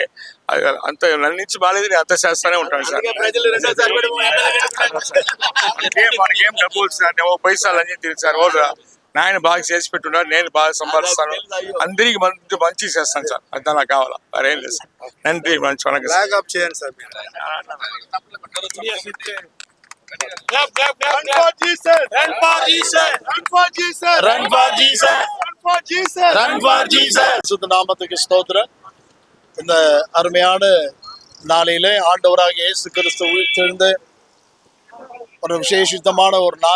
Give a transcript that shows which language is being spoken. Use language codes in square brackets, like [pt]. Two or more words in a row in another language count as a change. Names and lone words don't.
[te] అంత నన్ను ఇచ్చి బాగాలేదు, నేను అంత చేస్తానే ఉంటాను సార్. మనకేం డబ్బులు సార్, నేను పైసలు అన్నీ తిరిగి ఓటు నాయన బాగా చేసి పెట్టున్నారు, నేను బాగా సంపాదిస్తాను, అందరికి మంచి చేస్తాను సార్. అంతా నాకు కావాలా, మరేం లేదు సార్. నంది మంచి చేయండి సార్. [ta] நாமத்துக்கு ஸ்தோத்திரம். இந்த அருமையான நாளிலே ஆண்டவராக இயேசு கிறிஸ்து உயிர்த்தெழுந்த ஒரு விசேஷித்தமான ஒரு நாள்.